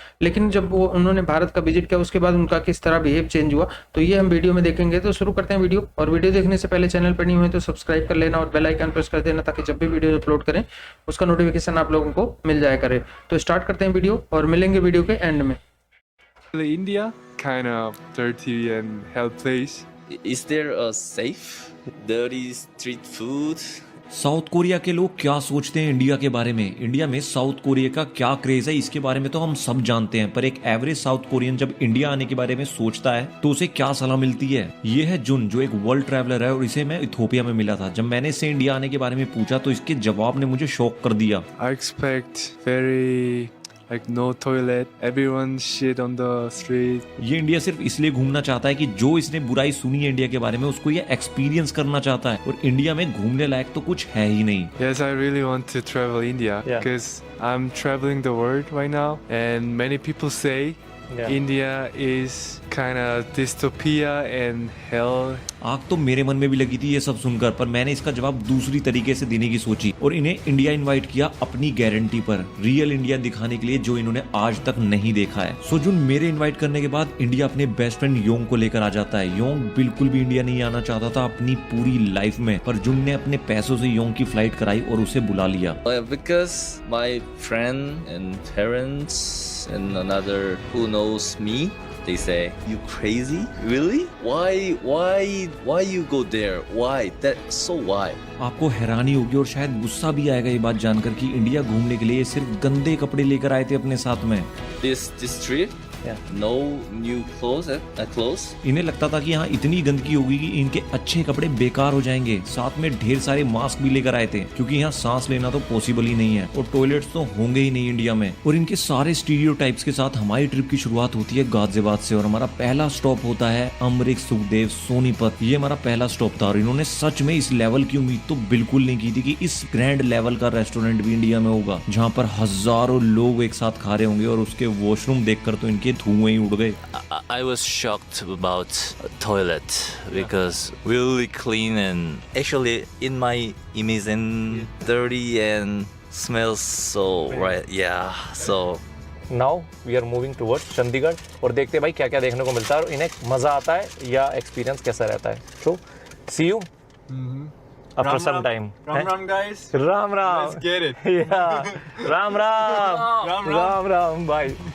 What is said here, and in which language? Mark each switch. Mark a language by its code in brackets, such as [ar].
[hi] लेकिन जब वो उन्होंने भारत का विजिट किया उसके बाद उनका किस तरह बिहेव चेंज हुआ, तो ये हम वीडियो में देखेंगे। तो शुरू करते हैं वीडियो, और वीडियो देखने से पहले चैनल पर नहीं हुए तो सब्सक्राइब कर लेना और बेल आइकन प्रेस कर देना ताकि जब भी वीडियो अपलोड करें उसका नोटिफिकेशन आप लोगों को मिल जाया करे। तो स्टार्ट करते हैं वीडियो और मिलेंगे वीडियो के एंड में। [en] India, kind of dirty and hell place. Is there a safe, dirty street food? [hi] South Korea के लोग क्या सोचते हैं इंडिया के बारे में, इंडिया में साउथ कोरिया का क्या क्रेज है, इसके बारे में तो हम सब जानते हैं। पर एक एवरेज साउथ कोरियन जब इंडिया आने के बारे में सोचता है तो उसे क्या सलाह मिलती है। ये है जुन, जो एक वर्ल्ड ट्रैवलर है और इसे मैं इथोपिया में मिला था। जब मैंने इससे इंडिया आने के बारे में पूछा तो इसके जवाब ने मुझे शॉक कर दिया। [en] I expect very like no toilet, everyone shit on the street. [hi] ये इंडिया सिर्फ इसलिए घूमना चाहता है कि जो इसने बुराई सुनी है इंडिया के बारे में उसको ये एक्सपीरियंस करना चाहता है, और इंडिया में घूमने लायक तो कुछ है ही नहीं। [en] Yes, I really want to travel India because I'm traveling the world right now, and many people say India is kind of dystopia and hell. [hi] आग तो मेरे मन में भी लगी थी ये सब सुनकर, पर मैंने इसका जवाब दूसरी तरीके से देने की सोची और इन्हें इंडिया इनवाइट किया अपनी गारंटी पर, रियल इंडिया दिखाने के लिए जो इन्होंने आज तक नहीं देखा है। सो जुन, मेरे इनवाइट करने के बाद इंडिया अपने बेस्ट फ्रेंड योंग को लेकर आ जाता है। योंग बिल्कुल भी इंडिया नहीं आना चाहता था अपनी पूरी लाइफ में, पर जुन ने अपने पैसों से योंग की फ्लाइट कराई और उसे बुला लिया। [en] Because my friend and parents and another who knows me, they say, "You crazy? Really? Why you go there? Why? So why?" [hi] आपको हैरानी होगी और शायद गुस्सा भी आएगा ये बात जानकर कि इंडिया घूमने के लिए ये सिर्फ गंदे कपड़े लेकर आए थे अपने साथ में। [en] This trip, no new clothes. [hi] इन्हें लगता था कि यहाँ इतनी गंदगी होगी कि इनके अच्छे कपड़े बेकार हो जाएंगे। साथ में ढेर सारे मास्क भी लेकर आए थे क्योंकि यहाँ सांस लेना तो पॉसिबल ही नहीं है और टॉयलेट्स तो होंगे ही नहीं इंडिया में। और इनके सारे स्टीरियोटाइप्स के साथ हमारी ट्रिप की शुरुआत होती है गाजियाबाद से और हमारा पहला स्टॉप होता है अमरीक, सुखदेव, सोनीपत। ये हमारा पहला स्टॉप था और इन्होंने सच में इस लेवल की उम्मीद तो बिल्कुल नहीं की थी कि इस ग्रैंड लेवल का रेस्टोरेंट भी इंडिया में होगा जहाँ पर हजारों लोग एक साथ खा रहे होंगे, और उसके वॉशरूम देखकर तो इनके धुएं ही उड़ गए। [en] I was shocked about toilet because really clean and actually in my image and dirty and smells so right. Yeah, so now we are moving towards [hi] Chandigarh और देखते हैं भाई क्या क्या देखने को मिलता है और इन्हें मज़ा आता है या एक्सपीरियंस कैसा रहता है। [en] तो see you after some time. Ram guys. [hi] Ram Ram. [en] Let's get it. [hi] Ram Ram Ram Ram भाई।